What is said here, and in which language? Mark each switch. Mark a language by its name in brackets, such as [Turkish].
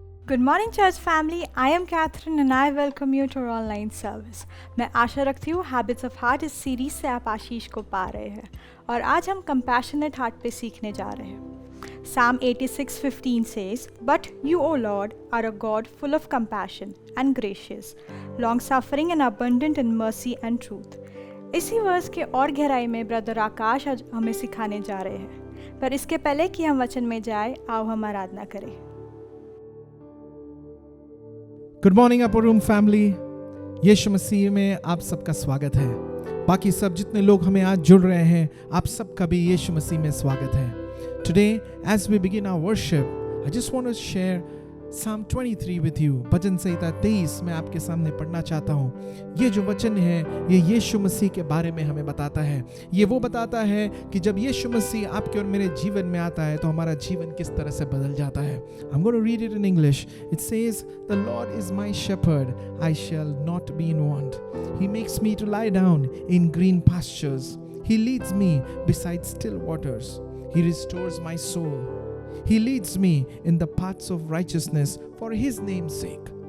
[English] Good morning church family, I am Catherine and I welcome you to our online service. [Hindi] मैं आशा रखती हूँ Habits of Heart इस series से आप आशीष को पा रहे हैं और आज हम Compassionate Heart पे सीखने जा रहे हैं. [English] Psalm 86:15 says, But you, O Lord, are a God full of compassion and gracious, long-suffering and abundant in mercy and truth. [Hindi] इसी वर्स के और गहराई में ब्रदर आकाश आज हमें सिखाने जा रहे हैं. पर इसके पहले कि हम वचन में जाए, आओ हम आराधना करें. [English] Good morning upper room family. [Hindi] यीशु मसीह में आप सबका स्वागत है. बाकी सब जितने लोग हमें आज जुड़ रहे हैं, आप सबका भी यीशु मसीह में स्वागत है. [English] Today as we begin our worship, I just want to share Psalm 23 with you. [Hindi] भजन संहिता 23 मैं आपके सामने पढ़ना चाहता हूँ. ये जो वचन है ये यीशु मसीह के बारे में हमें बताता है. ये वो बताता है कि जब यीशु मसीह आपके और मेरे जीवन में आता है तो हमारा जीवन किस तरह से बदल जाता है. [English] I'm going to read it in English. It says, The Lord is my shepherd, I shall not be in want. He makes me to lie down in green pastures. He leads me beside still waters. He restores my soul. He leads me in the paths of righteousness for His name's sake.